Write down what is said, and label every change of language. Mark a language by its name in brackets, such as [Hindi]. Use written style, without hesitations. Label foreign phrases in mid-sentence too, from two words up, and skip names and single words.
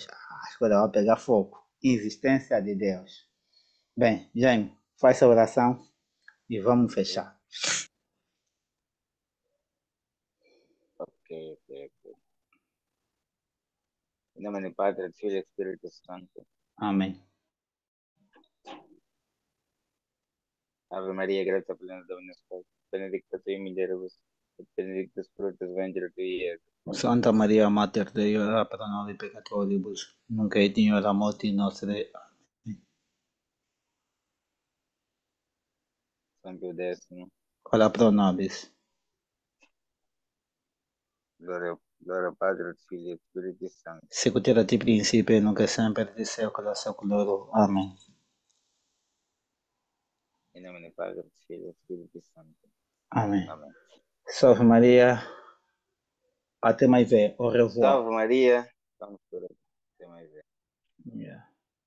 [Portuguese] A escola vai pegar fogo. Existência de Deus. Bem, Jaime, faz a oração e vamos fechar. Ok, ok, ok. Em nome do Padre, do Filho e do Espírito Santo. Amém. [Latin] Ave Maria, [Portuguese] graça plena, [Latin] Dominus tecum, benedicta tui in mulieribus, et benedictus fructus ventris tui, Iesus. Santa Maria, Mater Dei, ora pro nobis peccatoribus, nunc et in hora mortis nostre. San Pio X, Ora pro nobis. gloria Padre, et Filio et Spiritus Sancto. Sicut erat in principio, nunc et semper, et saecula saeculorum. [Portuguese] Amém. Em nome do Padre, do Filho e do Espírito Santo. Amém. Amém. Salve Maria. Até mais ver. [French] Au revoir. [Portuguese] Salve Maria. Vamos por aqui. Até mais ver. Yeah.